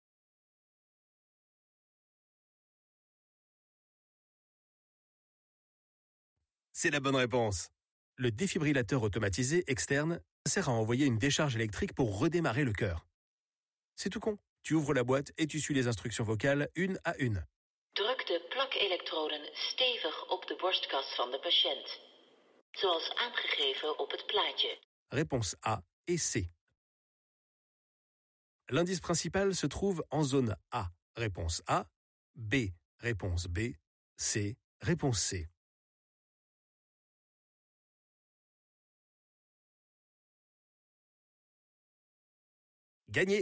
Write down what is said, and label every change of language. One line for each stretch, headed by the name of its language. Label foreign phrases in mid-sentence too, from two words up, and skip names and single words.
French: C'est la bonne réponse. Le défibrillateur automatisé externe sert à envoyer une décharge électrique pour redémarrer le cœur. C'est tout con. Tu ouvres la boîte et tu suis les instructions vocales une à une.
Dutch: Druk de plakelektroden stevig op de borstkas van de patiënt, zoals aangegeven op het plaatje.
French: Réponse A et C. L'indice principal se trouve en zone A. Réponse A. B. Réponse B. C. Réponse C. Gagné.